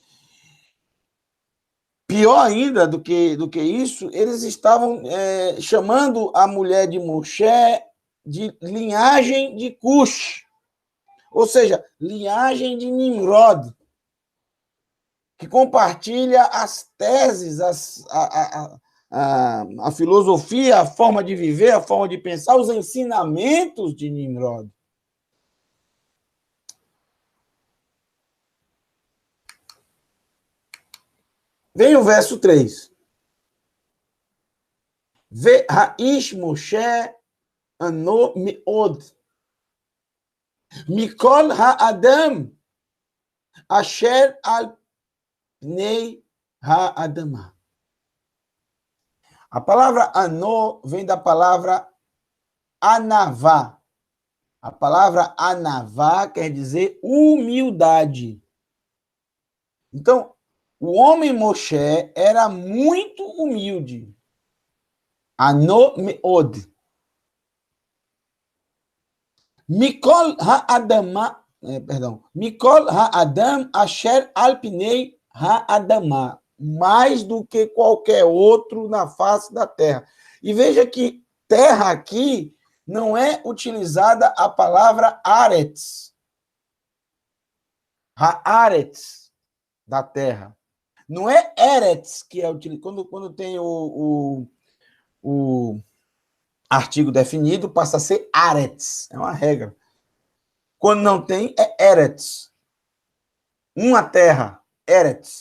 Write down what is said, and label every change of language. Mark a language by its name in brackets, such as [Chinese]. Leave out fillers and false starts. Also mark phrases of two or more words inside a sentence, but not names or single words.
[Portuguese] pior ainda do que isso, eles estavam chamando a mulher de Moshe de linhagem de Cush, ou seja, linhagem de Nimrod, que compartilha as teses, a filosofia, a forma de viver, a forma de pensar, os ensinamentos de Nimrod. Vem o verso 3. [Hebrew] והאיש משה ענו מאד. מכל האדם אשר על פני האדמה. [Portuguese] A palavra anô vem da palavra anavá. A palavra anavá quer dizer humildade. Então, o homem Moshe era muito humilde. [Hebrew] ענו מאד. מכל האדמה, מכל האדם אשר על פני האדמה. [Portuguese] Mais do que qualquer outro na face da terra. E veja que terra aqui não é utilizada a palavra aretz. Haaretz, da terra. Não é eretz que é utilizado. Quando tem o artigo definido, passa a ser aretz. É uma regra. Quando não tem, é eretz. Uma terra, eretz.